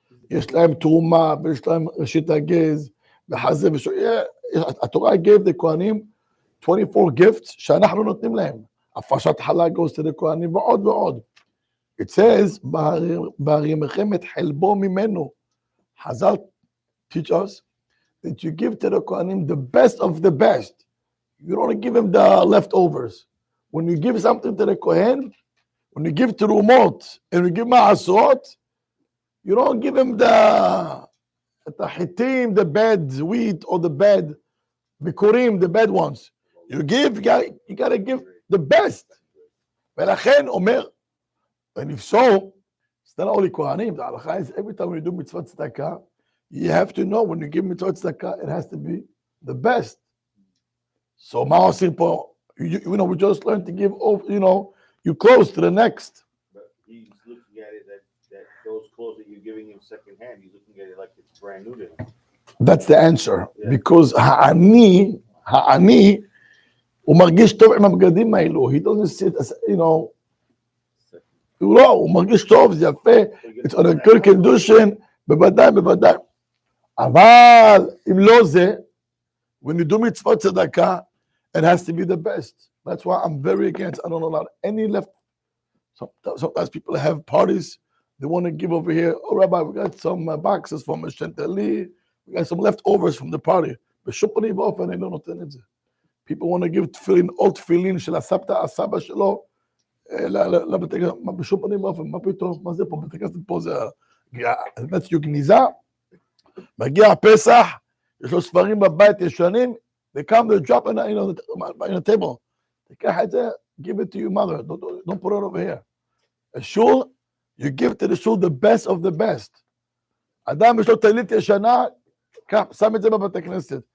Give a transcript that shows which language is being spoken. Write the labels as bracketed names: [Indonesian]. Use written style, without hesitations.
[Hebrew] יש להם תרומה, ויש להם ראשית הגז, וחזה ושועיה. [English] התורה gave the Kohanim 24 gifts [Hebrew] שאנחנו נותנים להם. [English] הפרשת חלה goes to the Kohanim [Hebrew] ועוד ועוד. [English] It says, [Hebrew] בהרימכם את חלבו ממנו. [English] Hazal teach us that you give to the Kohanim the best of the best. You don't give him the leftovers. When you give something to the Kohen, when you give Terumot and you give Ma'asot, you don't give him the Hitim, the bad wheat, or the bad Bikurim, the bad ones. You gotta give the best. [Hebrew] ולכן אומר, [English] and if so, it's not only Kohanim, the halacha is every time when you do mitzvah tzedakah, you have to know when you give mitzvah tzedakah, it has to be the best. So Ma'asir po, you know, we just learned to give, you know, you close to the next. But he's looking at it that those clothes that you're giving him secondhand, he's looking at it like it's brand new to him. That's the answer. Yeah. [Hebrew] Because ha'ani, הוא מרגיש טוב עם הבגדים האלו. [English] He doesn't sit, you know, [Hebrew] לא, הוא מרגיש טוב, זה יפה, [English] it's on a good condition, בוודאי. [Hebrew] אבל אם לא זה, [English] when you do mitzvot tzedakah, it has to be the best. That's why I'm very against, I don't allow any left. Sometimes people have parties, they want to give over here, oh Rabbi, we got some boxes from Shantali, we got some leftovers from the party. [Hebrew] בשום פנים ואופן אני לא נותן את זה. [English] People want to give [Hebrew] תפילין, עוד תפילין של הסבא שלו, לבתי כנסת, בשום פנים ואופן, מה פתאום, מה זה פה, בתי כנסת פה זה, that's your גניזה, מגיע הפסח, יש לו ספרים בבית ישנים, [English] they come, they drop in a table. [Hebrew] תיקח את זה, [English] give it to your mother, don't put it over here. A shul, you give to the shul the best of the best. [Hebrew] אדם יש לו טלית ישנה, שם את זה בבתי כנסת.